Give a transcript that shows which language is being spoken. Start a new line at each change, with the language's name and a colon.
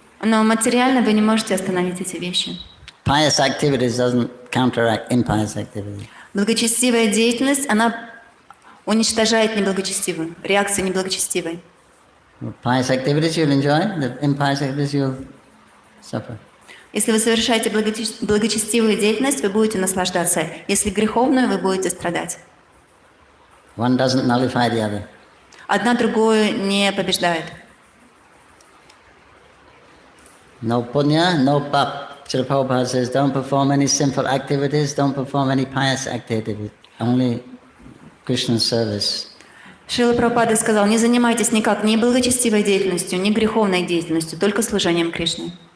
Russian: Но материально вы не можете остановить эти вещи.
English: Pious activities doesn't counteract impious activities.
Russian: Благочестивая деятельность, она уничтожает неблагочестивую, реакции неблагочестивой.
English: Pious activities you'll enjoy, the impious activities you'll suffer.
Russian: Если вы совершаете благочестивую деятельность, вы будете наслаждаться. Если греховную, вы будете страдать.
English: One doesn't nullify the other.
Russian: Одна другую не побеждает.
English: No punya, no pap. Srila Prabhupada says, don't perform any sinful activities, don't perform any pious activities, only Krishna's service.
Russian: Шрила Прабхупада сказал, не занимайтесь никак ни благочестивой деятельностью, ни греховной деятельностью, только служением Кришне.